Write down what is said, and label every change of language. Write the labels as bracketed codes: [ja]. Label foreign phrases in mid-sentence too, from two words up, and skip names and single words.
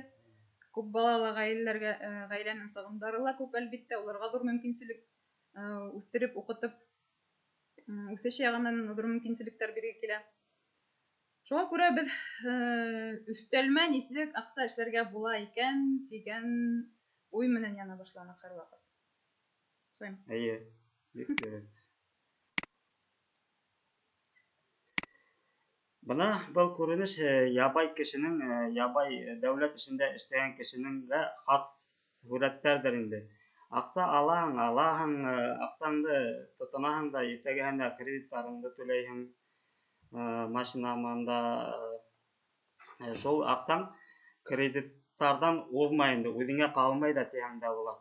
[ba] Күп балалы гаиләнең сагымдары ла күп, әлбиттә, уларга зур мөмкинчелек үстереп, укытып, үсеш ягыннан зур мөмкинчелектәр бирергә килә. Шуңа күрә без өстәлмә нисек акча эшләргә була икән дигән уй менән яна башланык һәрвакыт. Әйе, бик дөрес. Бына был күренеш ябай кешенең, ябай дәүләт эшендә эшләгән кешенең дә хас һүрәттәрдер инде. Акча алаһың, акчаңды тотынаһың да иртәгәһенә кредитларыңды түләйһең, машинаманда шул акчаң кредиттардан улмай инде, үҙеңә калмай да тиһәң дә була.